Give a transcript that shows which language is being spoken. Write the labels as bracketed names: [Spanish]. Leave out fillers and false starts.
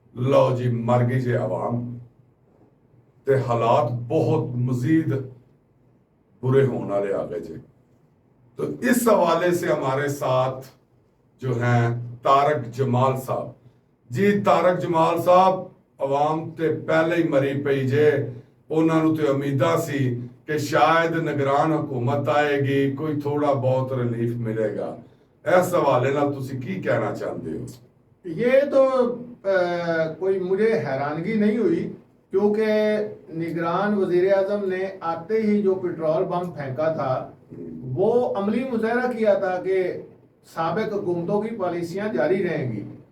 [Punjabi] لو جی مر گئی جے عوام تے حالات بہت مزید برے ہونے والے آگے جے. [Urdu] تو اس حوالے سے ہمارے ساتھ جو ہیں طارق جمال صاحب. [Punjabi] جی طارق جمال صاحب، عوام تے پہلے ہی مری پئی جے. انہاں نوں تے امیداں سی کہ شاید نگران حکومت آئے گی، کوئی تھوڑا بہت ریلیف ملے گا. اس حوالے نال تسی کی کہنا چاہتے ہو؟ [Urdu] یہ تو کوئی مجھے حیرانگی نہیں ہوئی، کیونکہ نگران وزیر اعظم نے آتے ہی جو پیٹرول بم پھینکا تھا وہ عملی مظاہرہ کیا تھا کہ سابق حکومتوں کی پالیسیاں جاری رہیں گی.